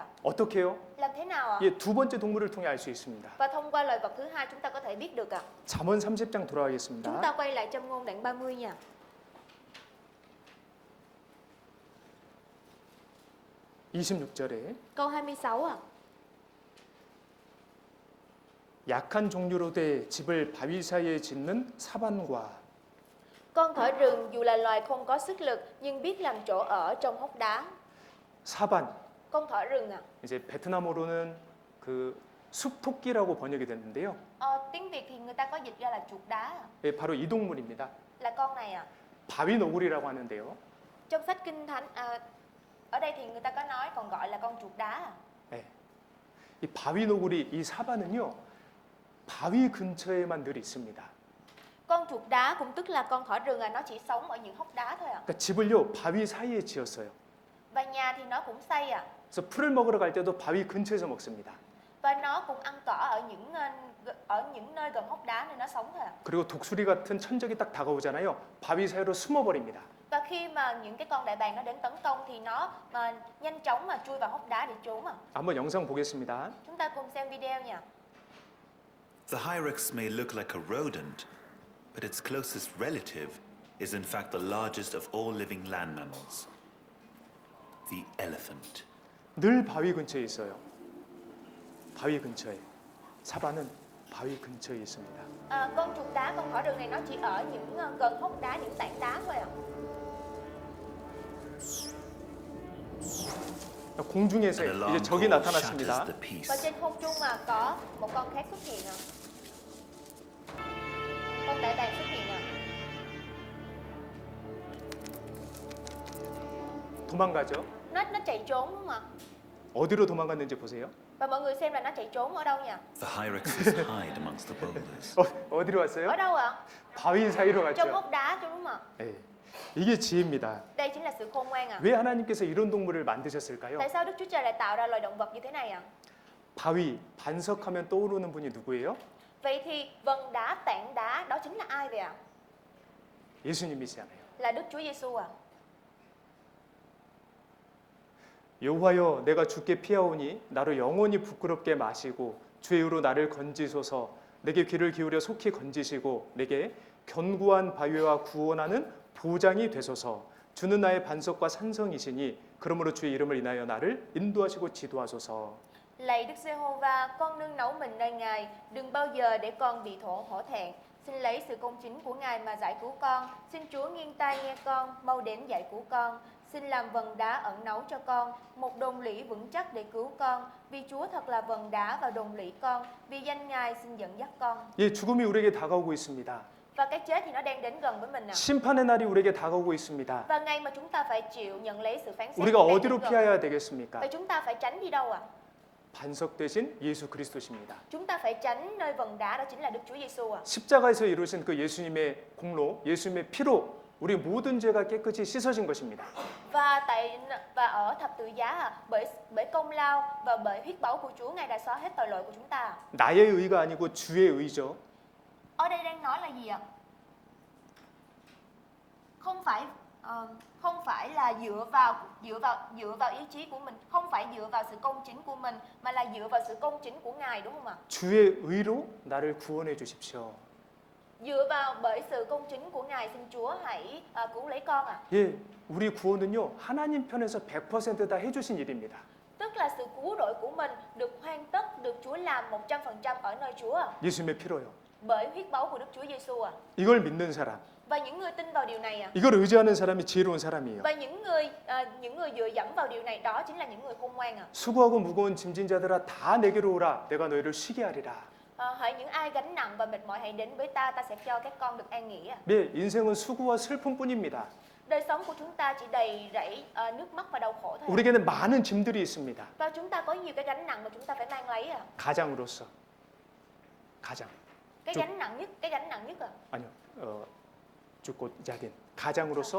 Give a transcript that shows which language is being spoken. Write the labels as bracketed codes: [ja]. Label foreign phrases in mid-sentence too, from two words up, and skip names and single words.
[ko] 어떻게 해요? [vi] Làm thế nào ạ? [ko] 예, 두 번째 동물을 통해 알 수 있습니다. [vi] Và thông qua lời vật thứ hai chúng ta có thể biết được ạ. [ko] 잠언 30장 [vi] Chúng [ko] 돌아가겠습니다. [vi] ta quay lại Châm ngôn đoạn 30 nha. [ko] 26절에 [vi] Câu 26 ạ. [ko] 약한 종류로 돼 집을 바위 사이에 짓는 사반과 [vi] Con thỏ rừng dù là loài không có sức lực nhưng biết làm chỗ ở trong hốc đá. [ko] 사반, [vi] Con thỏ rừng ạ. [ko] 이제 베트남어로는 그 숲토끼라고 번역이 됐는데요. [vi] Tiếng Việt thì người ta có dịch ra là chuột đá ạ. [ko] 예, 바로 이 동물입니다. [vi] Là con này ạ. [ko] 바위 너구리라고 하는데요. [vi] Trong sách Kinh Thánh ở đây thì người ta có nói còn gọi là con chuột đá ạ. [ko] 예. 이 바위 너구리, 이 사반은요, 바위 근처에만 늘 있습니다. [vi] Con chuột đá cũng tức là con thỏ rừng nó chỉ sống ở những hốc đá thôi ạ. [ko] 그러니까 집을요 바위 사이에 지었어요. [vi] Và nhà thì nó cũng xây ạ. [ko] 그래서 풀을 먹으러 갈 때도 바위 근처에서 먹습니다. [vi] Và nó cũng ăn cỏ ở những nơi gần hốc đá nên nó sống thôi ạ. [ko] 그리고 독수리 같은 천적이 딱 다가오잖아요. 바위 사이로 숨어버립니다. [vi] Và khi mà những cái con đại bàng nó đến tấn công thì nó nhanh chóng mà chui vào hốc đá để trốn ạ. [ko] 한번 영상 보겠습니다. [vi] Chúng ta cùng xem video nha. [en] The hyrax may look like a rodent, but its closest relative is in fact the largest of all living land mammals, the elephant. [ko] 늘 바위 근처에 있어요. 바위 근처에. 사반은 바위 근처에 있습니다. [vi] Con chuột đá, con thỏ rừng này nó chỉ ở những gần hốc đá, những tảng đá thôi ạ. [ko] 공중에서 [en] And a [ko] 이제 [en] long [ko] 적이 [en] call [ko] 나타났습니다. [en] shatters the [vi] Và [en] peace. [vi] trên không trung mà có một con khác xuất hiện ạ. Con đại bàng xuất hiện ạ. [ko] 도망가죠. [vi] Nó chạy trốn đúng không ạ? [ko] 어디로 도망갔는지 보세요. [vi] Và mọi người xem là nó chạy trốn ở đâu nha? [en] The hyraxes hide amongst the boulders. [ko] 어디로 왔어요? [vi] Ở đâu ạ? [ko] 바위 사이로 [vi] Trong [ko] 갔죠. [vi] hốc đá đúng không ạ? [ko] 예. 이게 지혜입니다. [vi] Đây chính là sự khôn ngoan ạ. [ko] 왜 하나님께서 이런 동물을 만드셨을까요? [vi] Tại sao Đức Chúa Trời lại tạo ra loài động vật như thế này ạ? [ko] 바위, 반석하면 떠오르는 분이 누구예요? [vi] Vậy thì vân đá, tảng đá đó chính là ai vậy ạ? [ko] 예수님이시잖아요. [vi] Là Đức Chúa Giêsu ạ. [ko] 여호와여 내가 주께 피하오니 나로 영원히 부끄럽게 마시고 주의 의로 나를 건지소서. 내게 귀를 기울여 속히 건지시고 내게 견고한 바위와 구원하는 보장이 되소서. 주는 나의 반석과 산성이시니 그러므로 주의 이름을 인하여 나를 인도하시고 지도하소서. [vi] Lạy Đức Giê-hô-va, con nương náu mình nơi Ngài, đừng bao giờ để con bị hổ thẹn. Xin lấy sự công chính của Ngài mà giải cứu con. Xin Chúa nghiêng tai nghe con, mau đến giải cứu con. Xin làm vần đá ẩn náu cho con, một đồn lũy vững chắc để cứu con. Vì Chúa thật là vần đá và đồn lũy con. Vì danh Ngài xin dẫn dắt con. [ko] 예, 죽음이 우리에게 다가오고 있습니다. [vi] Và cái chết thì nó đang đến gần với mình ạ. [ko] 심판의 날이 우리에게 다가오고 있습니다. [vi] Và ngày mà chúng ta phải chịu nhận lấy sự phán xét [ko] 우리가 [vi] đang đến [ko] 어디로 [vi] gần. [ko] 피해야 되겠습니까? [vi] Vậy chúng ta phải tránh đi đâu ạ? [ko] 반석 대신 예수 그리스도십니다. [vi] Chúng ta phải tránh nơi vần đá, đó chính là Đức Chúa Giêsu ạ. [ko] 십자가에서 이루신 그 예수님의 공로, 예수님의 피로 우리 모든 죄가 깨끗이 씻어진 것입니다. [vi] Và ở thập tự giá bởi công lao và bởi huyết báu của Chúa, Ngài đã xóa hết tội lỗi của chúng ta. [ko] 나의 의가 아니고 주의 의죠. [vi] Ở đây đang nói là gì ạ? Không phải là dựa vào ý chí của mình, không phải dựa vào sự công chính của mình, mà là dựa vào sự công chính của Ngài, đúng không ạ? [ko] 주의 의로 나를 구원해 주십시오. [vi] Dựa vào bởi sự công chính của Ngài, xin Chúa hãy cứu lấy con ạ. [ko] 예, 우리 구원은요 하나님 편에서 100%다 해주신 일입니다. [vi] Tức là sự cứu rỗi của mình được hoàn tất, được Chúa làm 100% ở nơi Chúa ạ. [ko] 예수님의 피로요. [vi] Bởi huyết báu của Đức Chúa Giêsu ạ. [ko] 이걸 믿는 사람, [vi] Và những người tin vào điều này ạ. [ko] 이걸 의지하는 사람이 지혜로운 사람이에요. [vi] Và những người dựa dẫm vào điều này, đó chính là những người khôn ngoan ạ. [ko] 수고하고 무거운 짐진 자들아 다 내게로 오라. 내가 너희를 쉬게 하리라. [vi] Hỡi những ai gánh nặng và mệt mỏi hãy đến với ta, ta sẽ cho các con được an nghỉ ạ. [ko] 네, 인생은 수고와 슬픔뿐입니다. [vi] Đời sống của chúng ta chỉ đầy rẫy nước mắt và đau khổ thôi. [ko] 우리에게는 많은 짐들이 있습니다. [vi] Và chúng ta có nhiều cái gánh nặng mà chúng ta phải mang lấy ạ. [ko] 가장으로서. 가장. [vi] Cái gánh nặng nhất ạ. [ko] 아니요. 죽고 자딘. 가장으로서 짐이 있습니다.